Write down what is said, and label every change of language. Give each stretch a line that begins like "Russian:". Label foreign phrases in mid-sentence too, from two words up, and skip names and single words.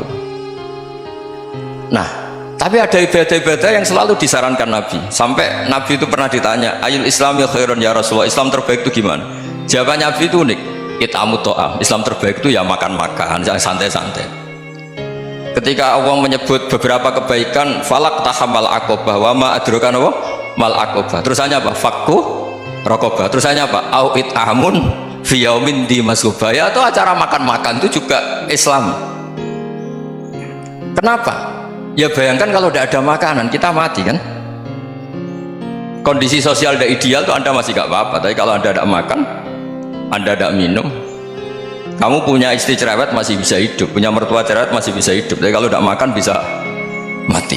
Indonesian: Nah, tapi ada ibadah-ibadah yang selalu disarankan Nabi. Sampai Nabi itu pernah ditanya,
Arabic: أي الإسلام خير يا رسول الله,
Indonesian: Islam terbaik itu gimana? Jawaban Nabi itu unik,
Arabic: إطعام الطعام,
Indonesian: Islam terbaik itu ya makan-makan, yang santai-santai. Ketika Allah menyebut beberapa kebaikan,
Arabic: فلا اقتحم العقبة وما أدراك ما العقبة,
Indonesian: terusannya apa?
Arabic: فك رقبة,
Indonesian: terusannya apa?
Arabic: أو إطعام في يوم ذي مسغبة.
Indonesian: Ya, atau acara makan-makan itu juga Islam. Kenapa? Ya bayangkan kalau tidak ada makanan kita mati kan. Kondisi sosial tidak ideal tuh Anda masih gak apa-apa, tapi kalau Anda tidak makan, Anda tidak minum, Kamu punya istri cerewet masih bisa hidup, punya mertua cerewet masih bisa hidup, tapi kalau tidak makan bisa mati.